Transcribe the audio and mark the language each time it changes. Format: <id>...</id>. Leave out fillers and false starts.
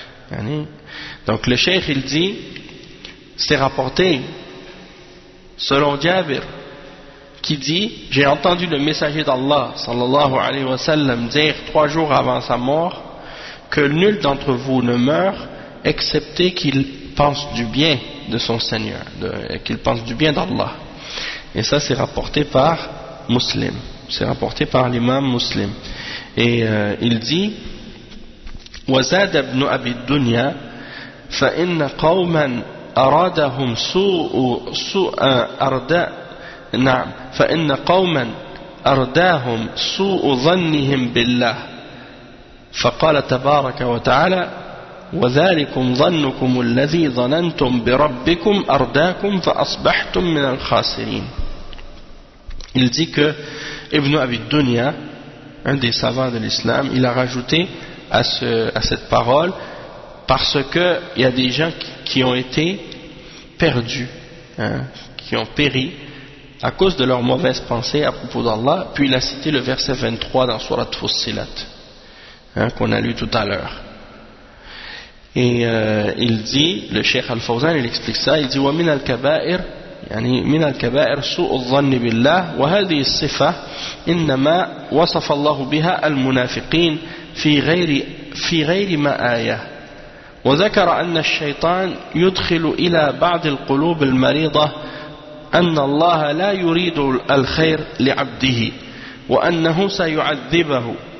<fr>يعني donc le cheikh il dit, c'est rapporté selon Jabir qui dit, j'ai entendu le messager d'Allah sallallahu alayhi wa sallam dire 3 jours avant sa mort que nul d'entre vous ne meurt excepté qu'il pense du bien de son Seigneur, qu'il pense du bien d'Allah. Et ça, c'est rapporté par Muslim. C'est rapporté par l'imam Muslim. Et il dit,</fr> <ar>وزاد ابن أبي الدنيا فإن قوما أرادهم سوء أرداء نعم فإن قوما أرداهم سوء ظنهم بالله فقال تبارك وتعالى وذلكم ظنكم الذي ظننتم بربكم أرداكم فأصبحتم من الخاسرين.</ar> <fr>Il dit que Ibn Abi Dunya, un des savants de l'islam, il a rajouté à cette parole parce que il y a des gens qui ont été perdus, hein, qui ont péri à cause de leurs mauvaises pensées à propos d'Allah. Puis il a cité le verset 23 dans Sourate Fussilat, hein, qu'on a lu tout à l'heure. Et il dit, le cheikh Al-Fawzan, il explique ça, il dit,</fr> <ar>ومن الكبائر يعني من الكبائر سوء الظن بالله وهذه الصفة إنما وصف الله بها المنافقين في غير ما آية وذكر أن الشيطان يدخل إلى بعض القلوب المريضة أن الله لا يريد الخير لعبده وأنه سيعذبه</ar>